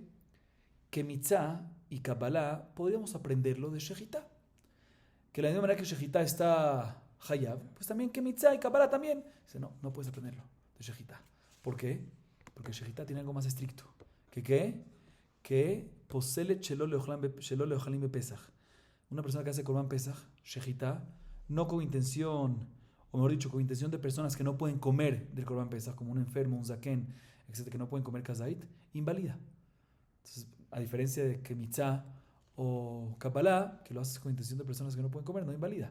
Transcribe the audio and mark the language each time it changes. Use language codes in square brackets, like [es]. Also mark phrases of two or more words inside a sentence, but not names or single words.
[es] Que mitzá y kabbalah podríamos aprenderlo de shejitá. Que la misma manera que shejitá está hayab, pues también que mitzá y kabbalah también. Dice, no puedes aprenderlo de shejitá. ¿Por qué? Porque shejitá tiene algo más estricto. ¿Que qué? [he] שכן פוסל שלא לאוכלים בפסח. [es] Una persona que hace [he] קרבן פסח, [es] shejitá, no con intención, o mejor dicho, con intención de personas que no pueden comer del [he] קרבן פסח, [es] como un enfermo, un zaken, etcétera, que no pueden comer kazait, invalida. Entonces, a diferencia de que mitzá o kabbalah, que lo haces con intención de personas que no pueden comer, no invalida.